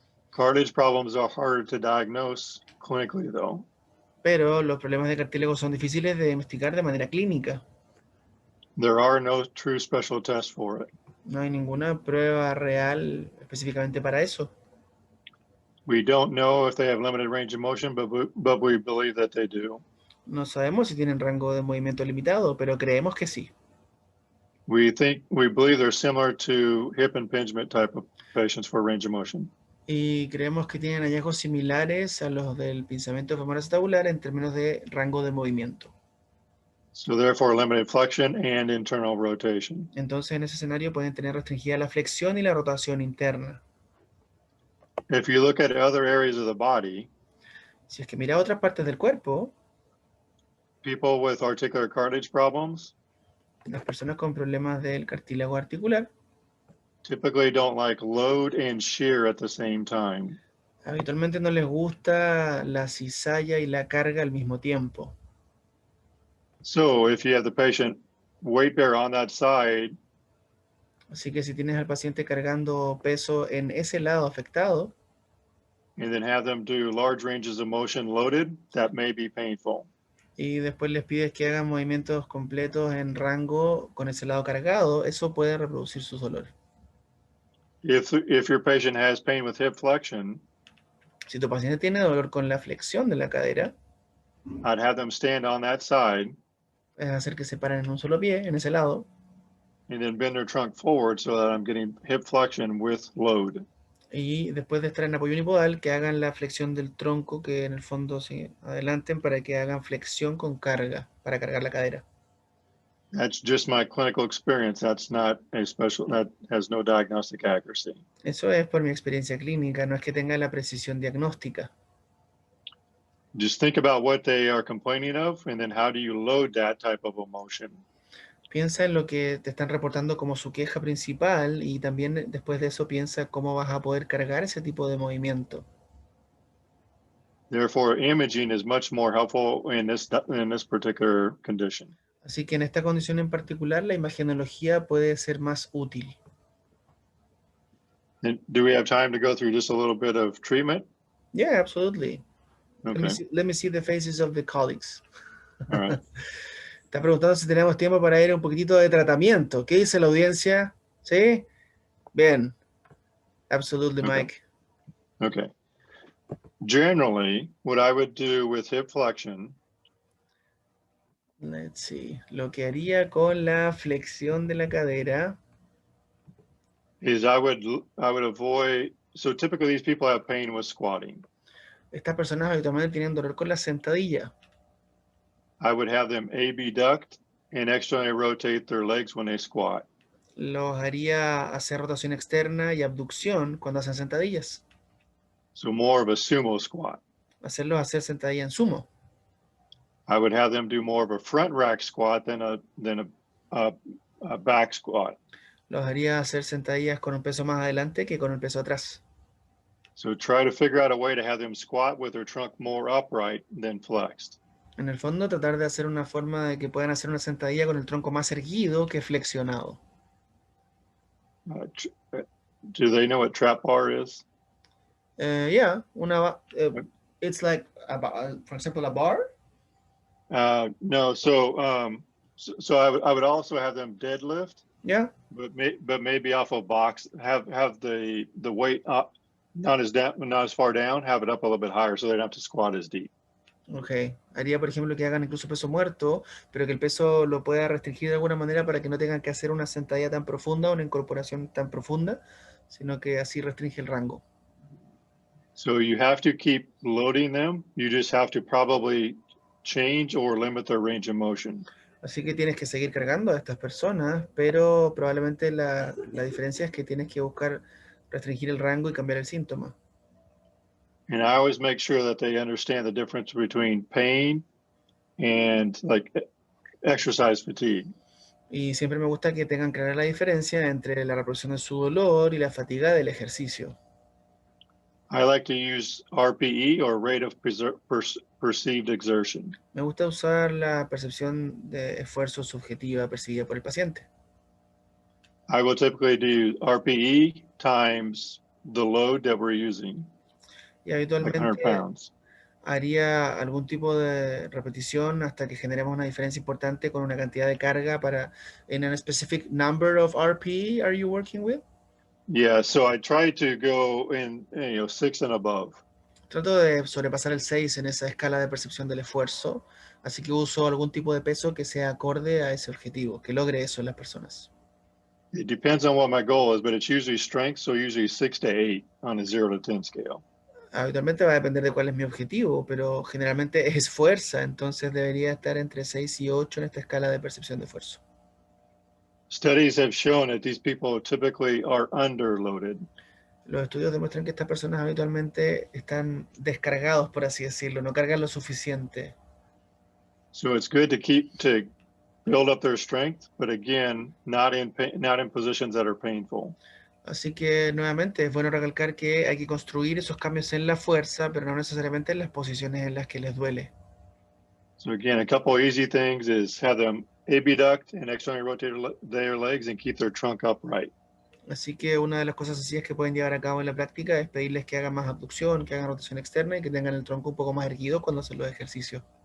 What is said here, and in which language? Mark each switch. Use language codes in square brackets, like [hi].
[en] Cartilage problems are harder to diagnose clinically though. [es] Pero los problemas de cartílago son difíciles de diagnosticar de manera clínica. [en] There are no true special tests for it. [es] No hay ninguna prueba real específicamente para eso. [en] We don't know if they have limited range of motion, but we believe that they do. [es] No sabemos si tienen rango de movimiento limitado, pero creemos que sí. [en] We believe they're similar to hip impingement type of patients for range of motion. [es] Y creemos que tienen hallazgos similares a los del pinzamiento femoral acetabular en términos de rango de movimiento. [en] So therefore, limited flexion and internal rotation. [es] Entonces, en ese escenario pueden tener restringida la flexión y la rotación interna. [en] If you look at other areas of the body, [es] Si es que mira otras partes del cuerpo, [en] people with articular cartilage problems [es] las personas con problemas del cartílago articular [en] typically don't like load and shear at the same time. [es] habitualmente no les gusta la cizalla y la carga al mismo tiempo. [en] So if you have the patient weight bear on that side, [es] Así que si tienes al paciente cargando peso en ese lado afectado, [en] and then have them do large ranges of motion loaded, that may be painful. [es] y después les pides que hagan movimientos completos en rango con ese lado cargado, eso puede reproducir sus dolores. [en] If your patient has pain with hip flexion, [es] Si tu paciente tiene dolor con la flexión de la cadera, [en] I'd have them stand on that side [es] es hacer que se paren en un solo pie, en ese lado, [en] and then bend their trunk forward so that I'm getting hip flexion with load. [es] y después de estar en apoyo unipodal, que hagan la flexión del tronco, que en el fondo se adelanten para que hagan flexión con carga, para cargar la cadera. [en] That's just my clinical experience. That's not a special, that has no diagnostic accuracy. [es] Eso es por mi experiencia clínica, no es que tenga la precisión diagnóstica. [en] Just think about what they are complaining of, and then how do you load that type of emotion? [es] Piensa en lo que te están reportando como su queja principal y también después de eso piensa cómo vas a poder cargar ese tipo de movimiento. [en] Therefore, imaging is much more helpful in this particular condition. [es] Así que en esta condición en particular, la imagenología puede ser más útil. [en] And do we have time to go through just a little bit of treatment? Yeah, absolutely. Okay. Let me see the faces of the colleagues. All right. [es] Está preguntando si tenemos tiempo para ir a un poquitito de tratamiento. ¿Qué dice la audiencia? ¿Sí? Bien. [en] Absolutely, Okay. Mike. Okay. Generally, what I would do with hip flexion Let's see. [es] Lo que haría con la flexión de la cadera [en] is I would avoid, so typically these people have pain with squatting. [es] estas personas habitualmente tienen dolor con la sentadilla. [en] I would have them abduct and externally rotate their legs when they squat. [es] Los haría hacer rotación externa y abducción cuando hacen sentadillas. [en] So more of a sumo squat. [es] Hacerlos hacer sentadilla en sumo. [en] I would have them do more of a front rack squat than a a back squat. [es] Los haría hacer sentadillas con un peso más adelante que con el peso atrás. [en] So try to figure out a way to have them squat with their trunk more upright than flexed. [es] En el fondo, tratar de hacer una forma de que puedan hacer una sentadilla con el tronco más erguido que flexionado. [en] Do they know what trap bar is? Yeah, it's like, for example, a bar? No, so I would also have them deadlift. Yeah. But maybe off a box, have the weight up, not as far down, have it up a little bit higher so they don't have to squat as deep. [es] Ok, haría por ejemplo que hagan incluso peso muerto, pero que el peso lo pueda restringir de alguna manera para que no tengan que hacer una sentadilla tan profunda, una incorporación tan profunda, sino que así restringe el rango. [en] So you have to keep loading them. You just have to probably change or limit their range of motion. [es] Así que tienes que seguir cargando a estas personas, pero probablemente la diferencia es que tienes que buscar restringir el rango y cambiar el síntoma. [en] And I always make sure that they understand the difference between pain and like exercise fatigue. [es] Y siempre me gusta que tengan clara la diferencia entre la reproducción de su dolor y la fatiga del ejercicio. [en] I like to use RPE or rate of perceived exertion. [es] Me gusta usar la percepción de esfuerzo subjetiva percibida por el paciente. [en] I will typically do RPE times the load that we're using, [es] Y [en] like 100 [es] habitualmente [en] pounds. [es] haría algún tipo de repetición hasta que generemos una diferencia importante con una cantidad de carga para [en] in a specific number of RPE are you working with? Yeah, so I try to go in 6 and above. [es] Trato de sobrepasar el 6 en esa escala de percepción del esfuerzo, así que uso algún tipo de peso que sea acorde a ese objetivo, que logre eso en las personas. [en] It depends on what my goal is, but it's usually strength, so usually 6 to 8 on a 0 to 10 scale. [es] Habitualmente va a depender de cuál es mi objetivo, pero generalmente es fuerza, entonces debería estar entre 6 y 8 en esta escala de percepción de esfuerzo. [en] Studies have shown that these people typically are underloaded. [es] Los estudios demuestran que estas personas habitualmente están descargados, por así decirlo, no cargan lo suficiente. [en] So it's good to build up their strength, but again, not in positions that are painful. [es] Así que nuevamente es bueno recalcar que hay que construir esos cambios en la fuerza, pero no necesariamente en las posiciones en las que les duele. [en] So again, a couple of easy things is have them abduct and externally rotate their legs and keep their trunk upright. [es] Así que una de las cosas sencillas que pueden llevar a cabo en la práctica es pedirles que hagan más abducción, que hagan rotación externa y que tengan el tronco un poco más erguido cuando hacen los ejercicios.